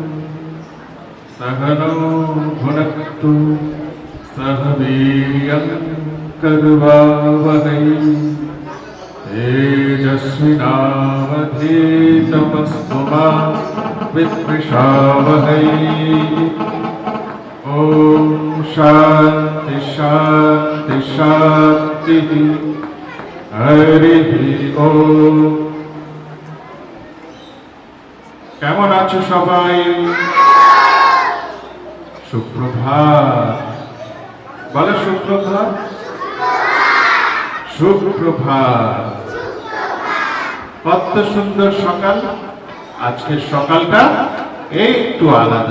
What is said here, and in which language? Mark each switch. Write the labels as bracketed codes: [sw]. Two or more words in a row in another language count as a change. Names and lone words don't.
[sa] सहनो भुनक्तु सह वीर्यं कर्वावहै तेजस्विनावधीतमस्तु मा विद्विषावहै। ओम शांति शांति शांति। हरि ओम। [bn] কেমন আছো সবাই? সুপ্রভাত বলো, সুপ্রভাত সুপ্রভাত। কত সুন্দর সকাল। আজকের সকালটা একটু আলাদা।